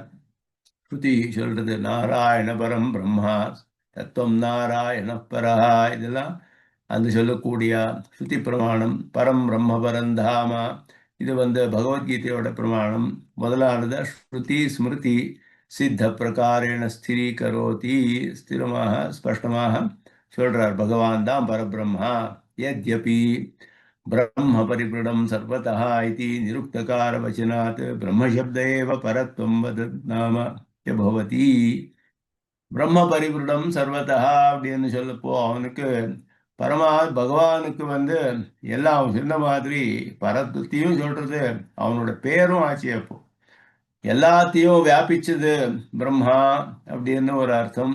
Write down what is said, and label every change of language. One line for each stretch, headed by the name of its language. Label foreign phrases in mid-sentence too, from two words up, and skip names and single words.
Tamil: ஸ்ருதி சொல்றது
Sanskrit: नारायण परं ब्रह्म तत्त्वं नारायणः परः,
Tamil: இதெல்லாம் அந்த சொல்லக்கூடிய ஸ்ருதி பிரமாணம்.
Sanskrit: परं ब्रह्म परं धाम,
Tamil: இது பகவத்கீதையோட பிரமாணம். முதலானது
Sanskrit: श्रुति स्मृति सिद्ध प्रकारेण स्थिरीकरोति,
Tamil: ஸ்திரமாக ஸ்பஷ்டமாக சொல்றார் பகவான் தான் பரபிரம்மா.
Sanskrit: யத்யபி ब्रह्म परिवृढं सर्वतः इति निरुक्तकारवचनात् ब्रह्मशब्द एव परत्वं वदत् नाम च भवति. ब्रह्म परिवृढं सर्वतः
Tamil: அப்படின்னு சொல்லப்போ அவனுக்கு பகவானுக்கு எல்லாம் சொன்ன மாதிரி பரத்துவத்தையும் சொல்றது அவனோட பேரும் ஆச்சு. அப்போ எல்லாத்தையும் வியாபிச்சது பிரம்மா அப்படின்னு ஒரு அர்த்தம்.